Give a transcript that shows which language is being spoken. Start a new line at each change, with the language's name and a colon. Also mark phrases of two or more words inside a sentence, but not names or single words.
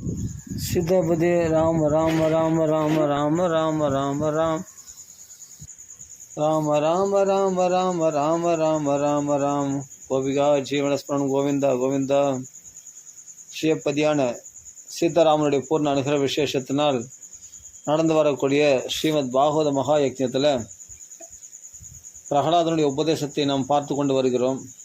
Tamil: सीतापति राम राम राम राम राम राम राम राम राम राम राम राम राम राम राम राम கோபிகா ஜீவனஸ்மரணம் கோவிந்தா கோவிந்தா. ஸ்ரீபதியான சீதாராமனுடைய பூர்ண அனுகிரக விசேஷத்தினால் நடந்து வரக்கூடிய ஸ்ரீமத் பாகவத மகா யஜ்ஞத்தில் பிரகலாதனுடைய உபதேசத்தை நாம் பார்த்து கொண்டு வருகிறோம்.